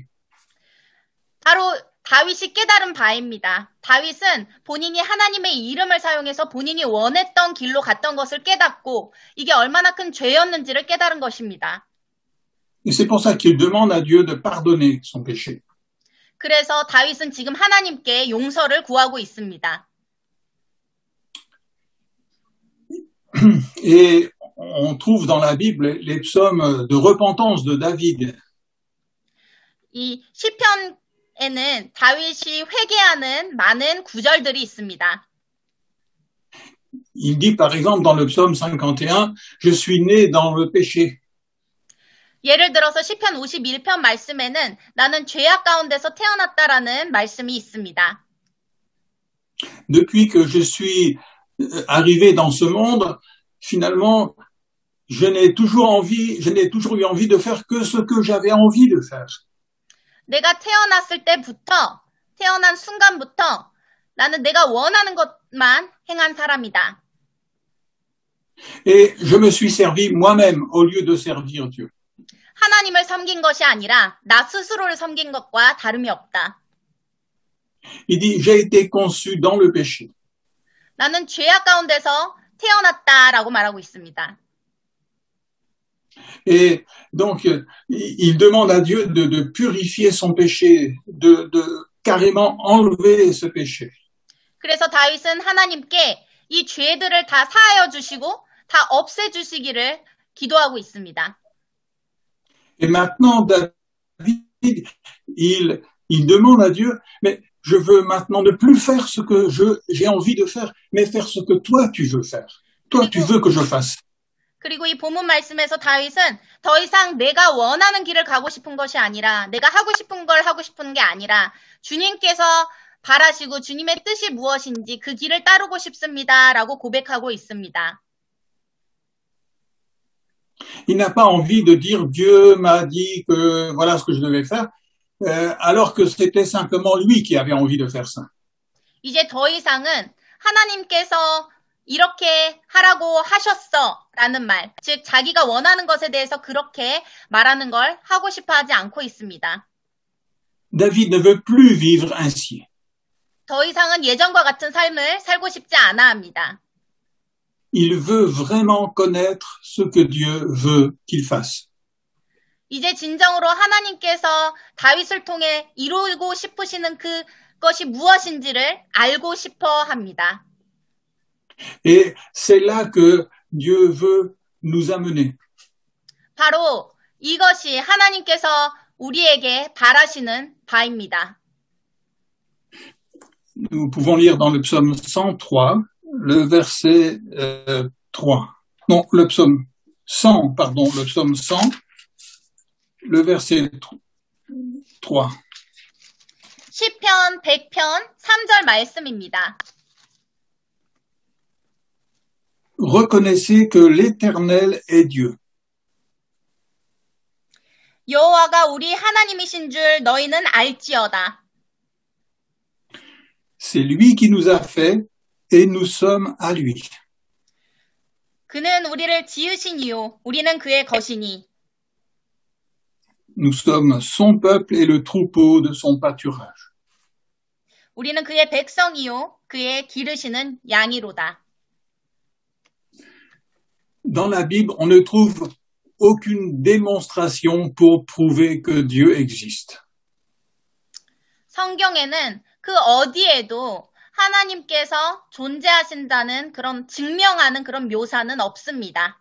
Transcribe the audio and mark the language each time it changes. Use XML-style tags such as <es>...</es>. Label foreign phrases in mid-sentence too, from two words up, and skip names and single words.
<ko>바로 다윗이 깨달은 바입니다. 다윗은 본인이 하나님의 이름을 사용해서 본인이 원했던 길로 갔던 것을 깨닫고 이게 얼마나 큰 죄였는지를 깨달은 것입니다.</ko> <fr>Et c'est pour ça qu'il demande à Dieu de pardonner son péché.</fr> <ko>그래서 다윗은 지금 하나님께 용서를 구하고 있습니다.</ko> <fr>Et on trouve dans la Bible les psaumes de repentance de David.</fr> <ko>이 시편에는 다윗이 회개하는 많은 구절들이 있습니다.</ko> <fr>Il dit par exemple dans le psaume 51, « Je suis né dans le péché ».</fr> <ko>예를 들어서 시편 51편 말씀에는 나는 죄악 가운데서 태어났다라는 말씀이 있습니다.</ko> <fr>Depuis que je suis arrivé dans ce monde, finalement, je n'ai toujours eu envie de faire que ce que j'avais envie de faire.</fr> <ko>내가 태어났을 때부터, 태어난 순간부터 나는 내가 원하는 것만 행한 사람이다.</ko> <fr>Et je me suis servi moi-même au lieu de servir Dieu.</fr> <ko>하나님을 섬긴 것이 아니라 나 스스로를 섬긴 것과 다름이 없다.</ko> <fr>Il dit, j'ai été conçu dans le péché.</fr> <ko>나는 죄악 가운데서 태어났다라고 말하고 있습니다.</ko> <fr>Et donc, il demande à Dieu de purifier son péché, de carrément enlever ce péché.</fr> <ko>그래서 다윗은 하나님께 이 죄들을 다 사하여 주시고 다 없애 주시기를 기도하고 있습니다.</ko> <fr>Et maintenant, David, il demande à Dieu, mais je veux maintenant ne plus faire ce que j'ai envie de faire, mais faire ce que toi tu veux faire. Toi, tu veux que je fasse.</fr> <ko>그리고 이 본문 말씀에서 다윗은 더 이상 내가 원하는 길을 가고 싶은 것이 아니라 내가 하고 싶은 걸 하고 싶은 게 아니라 주님께서 바라시고 주님의 뜻이 무엇인지 그 길을 따르고 싶습니다라고 고백하고 있습니다.</ko> <fr>Il n'a pas envie de dire Dieu m'a dit que voilà ce que je devais faire, alors que c'était simplement lui qui avait envie de faire ça.</fr> <ko>이제 더 이상은 하나님께서 이렇게 하라고 하셨어 라는 말, 즉 자기가 원하는 것에 대해서 그렇게 말하는 걸 하고 싶어 하지 않고 있습니다.</ko> <fr>David ne veut plus vivre ainsi.</fr> <ko>더 이상은 예전과 같은 삶을 살고 싶지 않아 합니다.</ko> <fr>Il veut vraiment connaître ce que Dieu veut qu'il fasse.</fr> <ko>이제 진정으로 하나님께서 다윗을 통해 이루고 싶으시는 그것이 무엇인지를 알고 싶어 합니다.</ko> <fr>Et c'est là que Dieu veut nous amener.</fr> <ko>바로 이것이 하나님께서 우리에게 바라시는 바입니다.</ko> <fr>Nous pouvons lire dans le psaume 103, le verset 3. Non, le psaume 100, pardon, le psaume 100, le verset 3.</fr> <ko>시편 100편 3절 말씀입니다.</ko> <fr>Reconnaissez que l'Éternel est Dieu.</fr> <ko>여호와가 우리 하나님이신 줄 너희는 알지어다.</ko> <fr>C'est lui qui nous a fait et nous sommes à lui.</fr> <ko>그는 우리를 지으시니요 우리는 그의 것이니.</ko> <fr>Nous sommes son peuple et le troupeau de son pâturage.</fr> <ko>우리는 그의 백성이요 그의 기르시는 양이로다.</ko> <fr>Dans la Bible, on ne trouve aucune démonstration pour prouver que Dieu existe.</fr> <ko>성경에는 그 어디에도 하나님께서 존재하신다는 그런 증명하는 그런 묘사는 없습니다.</ko>